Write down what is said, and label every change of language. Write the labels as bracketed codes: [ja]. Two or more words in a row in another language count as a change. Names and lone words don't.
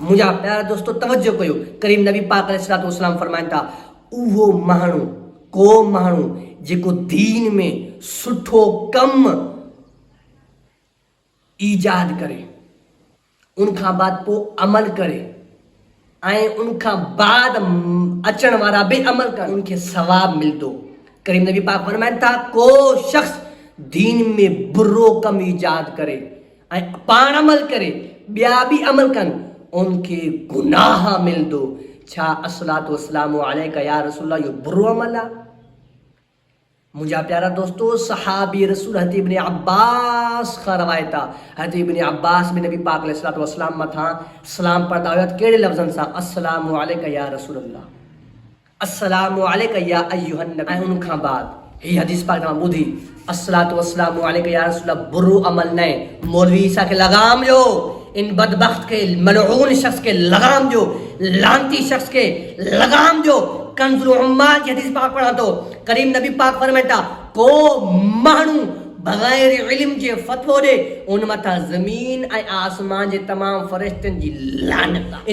[sd] मुंहिंजा प्यारा दोस्तो तवज्जो कयो, करीम नबी पाक [ar] عليه الصلاة والسلام [sd] फरमाइनि था, उहो माण्हू, को माण्हू जेको दीन में सुठो कम ईजाद करे, उनखां बाद पोइ अमल करे ऐं उनखां बाद अचण वारा बि अमल कनि, उनखे सवाब मिलंदो। करीम नबी पाक फरमाइनि था, को शख्स दीन में बुरो कम ईजाद करे ऐं पाण अमल करे, ॿिया बि अमल कनि, उनखे गुनाह मिलंदो। छा [ar] الصلاة والسلام عليك يا رسول الله [sd] इहो बुरो अमल आहे? मुंहिंजा प्यारा दोस्तो, सहाबी रसूल हज़रत इब्न अब्बास खां रवायत आहे, हज़रत इब्न अब्बास बि नबी पाक [ar] عليه الصلاة والسلام [sd] मथां सलाम पढ़ंदा हुआ। कहिड़े लफ़्ज़नि सां? [ar] السلام عليك يا رسول الله، السلام عليك يا أيها النبي. [sd] ऐं उनखां बाद हीअ हदीस पाक तव्हां ॿुधी, [ar] الصلاة والسلام عليك يا رسول الله [sd] बुरो अमल न आहे। मौलवी ईसा खे लगाम ॾियो, इन बदबख्त खे, मलऊन शख्स खे लगाम ॾियो, लानती शख्स खे लगाम ॾियो। कंज़ुल उम्माल जी हदीस पाक पढ़ा तो, करीम नबी पाक फरमाइनि था, को माण्हू बग़ैर इल्म जे फ़तवो ॾे, उन मथां ज़मीन ऐं आसमान जे तमाम फ़रिश्तनि जी लानत आहे।